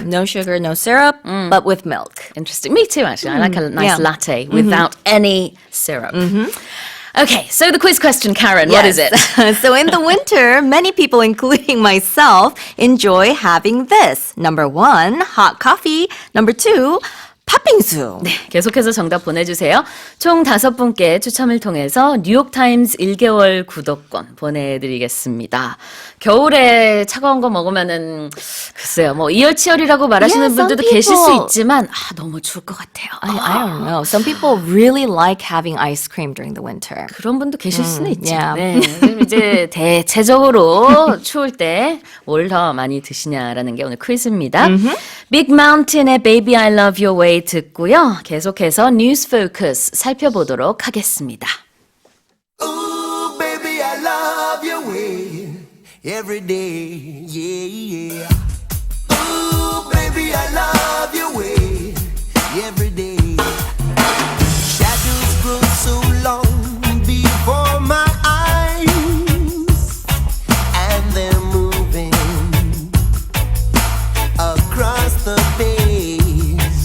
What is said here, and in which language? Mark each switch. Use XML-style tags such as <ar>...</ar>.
<en>sugar, no sugar, no syrup, but with milk. Interesting. Me too, actually. I like a nice yeah. latte without any syrup. Okay, so the quiz question, Karen, what is it? Yes. So in the winter, many people, including myself, enjoy having this. Number 1, hot coffee. Number 2, 팥빙수.</en> <ko>계속해서 정답 보내주세요. 총 5분께 추첨을 통해서 뉴욕타임즈 1개월 구독권 보내드리겠습니다. 겨울에 차가운 거 먹으면은 글쎄요, 뭐 이열치열이라고 말하시는</ko> <en>Yeah, some</en> <ko>분들도 계실 수</ko> <en>people-</en> <ko>있지만 너무 추울 것 같아요.</ko> <en>I don't know. Some people really like having ice cream during the winter.</en> <ko>그런 분도 계실 수는 있죠.</ko> <en>yeah.</en> <ko>네. 그럼 이제 대체적으로 추울 때 뭘 더 많이 드시냐라는 게 오늘 퀴즈입니다. Big Mountain의 Baby I Love Your Way 듣고요. 계속해서 뉴스 포커스 살펴보도록 하겠습니다.</ko> <en>Ooh, baby, I love your way every day, yeah, yeah. Ooh, baby, I love your way every day. Shadows grow so long before my eyes, and they're moving across the page.</en>